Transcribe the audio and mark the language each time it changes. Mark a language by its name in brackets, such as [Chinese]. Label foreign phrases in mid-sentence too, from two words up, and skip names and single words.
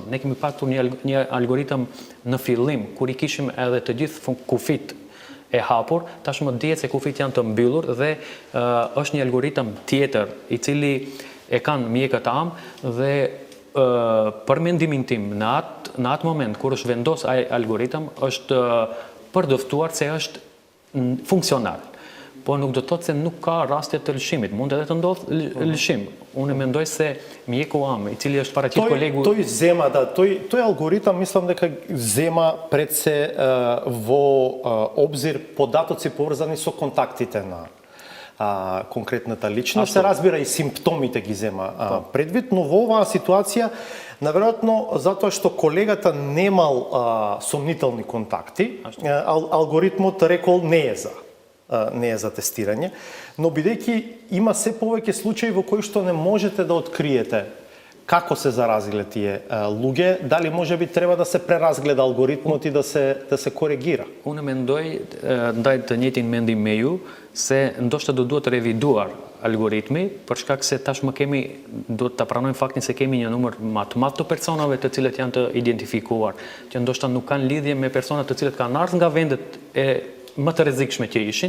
[Albanian] Ne kemi patur një algoritëm në fillim, kur i kishim edhe të gjithë kufit e hapur, tashmë dihet se kufit janë të mbyllur dhe është një algoritëm tjetër i cili e kanë mjekët am dhe për mendimin tim në atë moment kur është vendos ai algoritëm është përdoftuar se është funksional. Po nuk do të thotë se nuk ka raste të lëshimit, mund edhe të ndodhë lëshim. Unë mendoj se mjeku am, i cili është paraqit kolegu... [Macedonian] Тој зема, да, тој алгоритам мислам дека зема пред се во обзир податоци поврзани со контактите на конкретната личност, се разбира и симптомите ги зема предвид, но во оваа ситуација наверојатно затоа што колегата немал сомнителни контакти, алгоритмот рекол не е за тестирање, но бидејќи има се повеќе случаи во кои што не можете да откриете како се заразиле тие луѓе, дали можеби треба да се преразгледа алгоритмот и да се коригира? [Albanian] Unë mendoj, ndaj të njëjtin mendim me ju, se ndoshta duhet reviduar algoritmi, për shkak se tashmë duhet ta pranojmë faktin se kemi një numër më të madh të personave të cilët janë të identifikuar, që ndoshta nuk kanë lidhje me persona të cilët kanë ardhur nga vendet e më të rrezikshme që ishin.